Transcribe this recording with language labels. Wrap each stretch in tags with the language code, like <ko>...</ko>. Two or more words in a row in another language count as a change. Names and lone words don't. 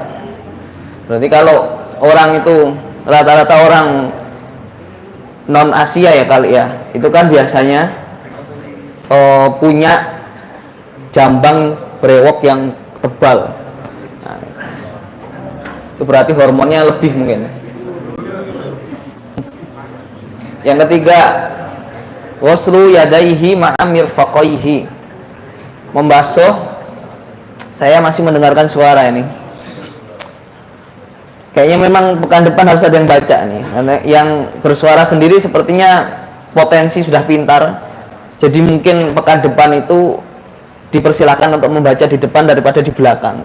<id>Berarti kalau orang itu rata-rata orang non Asia ya kali ya, itu kan biasanya punya jambang brewok yang tebal. Nah, itu berarti hormonnya lebih mungkin. Yang ketiga,</id> <ar>وغسل يديه مع مرفقيه,</ar> <id>membasuh. Saya masih mendengarkan suara ini. Kayaknya memang pekan depan harus ada yang baca nih, karena yang bersuara sendiri sepertinya potensi sudah pintar, Jadi mungkin pekan depan itu dipersilakan untuk membaca di depan daripada di belakang.</id>